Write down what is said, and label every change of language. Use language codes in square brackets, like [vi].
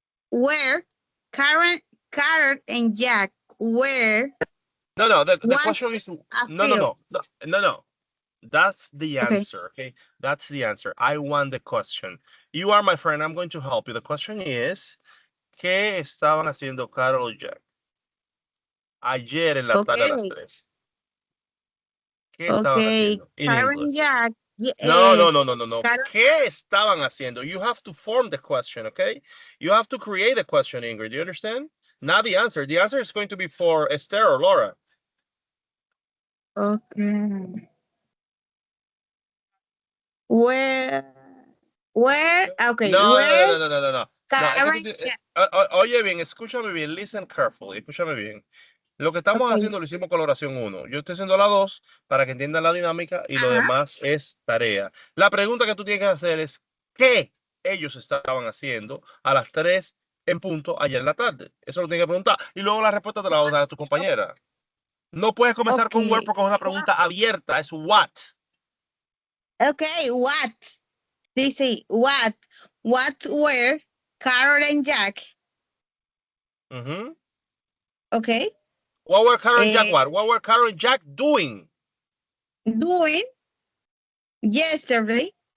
[en] Where Karen and Jack were. No, the question is no. That's the Okay. answer, okay? That's the answer. I want the question. You are my friend. I'm going to help you. The question is, [es] ¿qué estaban haciendo Carol y Jack ayer en la tarde a las 3? ¿Qué estaban haciendo? [en] In Karen English. Jack. No. Carol, [es] ¿Qué estaban haciendo? [en] You have to form the question, okay? You have to create the question, Ingrid. Do you understand? Not the answer. The answer is going to be for Esther or Laura. okay. Where? Okay. No. Karen, [es] Oye bien, escúchame bien, [en] listen carefully, [es] escúchame bien. Lo que estamos haciendo lo hicimos con la oración 1. Yo estoy haciendo la 2 para que entiendan la dinámica y lo demás es tarea. La pregunta que tú tienes que hacer es, ¿qué ellos estaban haciendo a las 3 en punto ayer en la tarde? Eso lo tienes que preguntar. Y luego la respuesta te la vas a dar a tu compañera. No puedes comenzar con where porque es una pregunta abierta, es what. [en] Okay, what? [es] Dice, [en] what were Carol and Jack? Okay. What were Carol and Jack what? What were Carol and Jack doing? Doing yesterday.